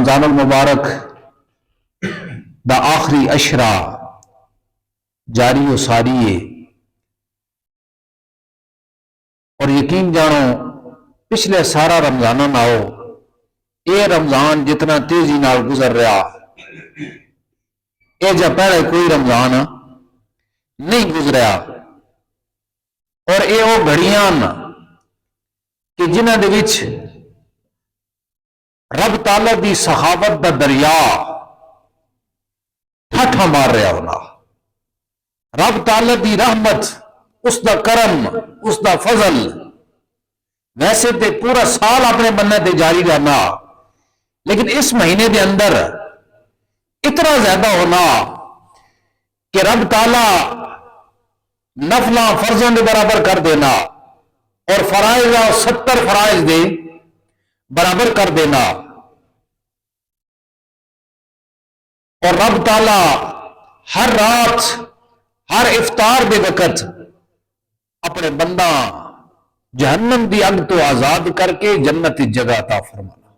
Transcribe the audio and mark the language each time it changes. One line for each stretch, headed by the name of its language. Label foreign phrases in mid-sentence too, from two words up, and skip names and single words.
Punjabi: رمضان المبارک دا آخری اشرا جاری و ساری ہے اور یقین جانو پچھلے سارا رمضانوں ناؤ یہ رمضان جتنا تیزی نال گزر رہا یہ جا پہلے کوئی رمضان نہیں گزریا اور یہ وہ گھڑیاں کہ جنہ دے وچ رب تعالی دی سخاوت دا دریا ٹھٹھا مار رہا ہونا، رب تعالی دی رحمت، اس دا کرم، اس دا فضل ویسے تے پورا سال اپنے بننے تے جاری رہنا، لیکن اس مہینے دے اندر اتنا زیادہ ہونا کہ رب تعالی نفلاں فرضاں دے برابر کر دینا اور فرائض 70 فرائض دے برابر کر دینا، اور رب تعالی ہر رات ہر افطار دے وقت اپنے بندہ جہنم دی اگ تو آزاد کر کے جنت کی جگہ عطا فرمانا۔